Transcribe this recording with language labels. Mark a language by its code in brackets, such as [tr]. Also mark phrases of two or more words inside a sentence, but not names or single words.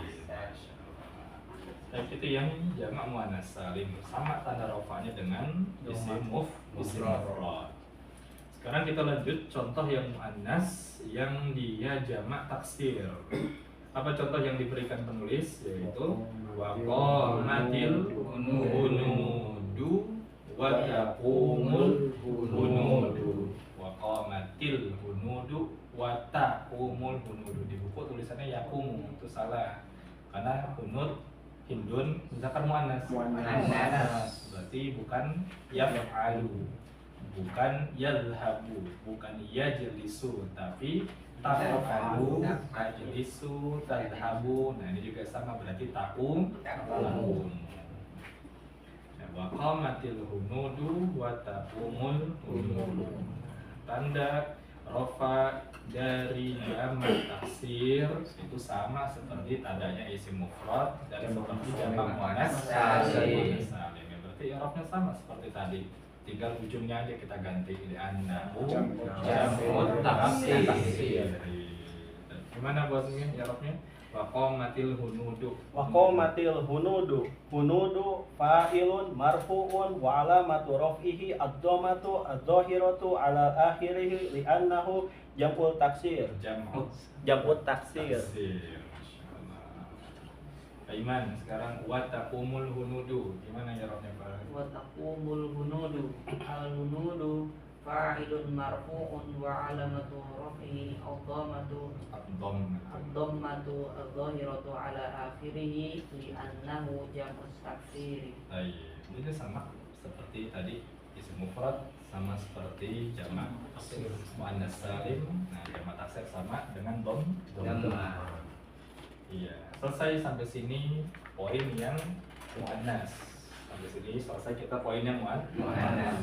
[id] Tapi itu yang jamak muannas salim sama tanda rofanya dengan isim mufrad. Sekarang kita lanjut contoh yang muannas yang dia jamak taksir. Apa contoh yang diberikan penulis? [ar] Yaitu وقامت الهنود وتقوم الهنود. وقامت الهنود وتقوم الهنود. [id] Di buku tulisannya yakumu, itu salah. Karena hunud hindun misalkan muannas. Berarti bukan yaf'alu, bukan yadhhabu, bukan yajlisu, tapi [ar] تفعل، تجلس، تذهب. [id] Nah, ini juga sama, berarti taqum. [ar] وقامت الهنود وتقوم الهنود. [id] Tanda rofa dari jamak taksir itu sama seperti tandanya isim mufrad dan seperti jamak muannas salim. Ya, berarti i'rabnya sama seperti tadi. Tinggal ujungnya aja kita ganti [ar] لأنه جمع تكسير. [id] Gimana bosnya i'rabnya? [ar] وقامت الهنود. وقامت الهنود فاعل مرفوع وعلامة رفعه الضمة الظاهرة على آخره لأنه جمع تكسير. جمع تكسير. [id] Iman, sekarang [ar] وتقوم الهنود. [id] Gimana i'rabnya Pak? [ar] وتقوم الهنود. الهنود فاعل مرفوع وعلامة رفعه الضمة الظاهرة على آخره لأنه جمع تكسير. [id] Ini sama seperti tadi isim mufrad, sama seperti jamak muannas salim. Nah, jamak taksir sama dengan dhamma. Iya, selesai sampai sini poin yang muannas. Sampai sini selesai kita poin yang muannas.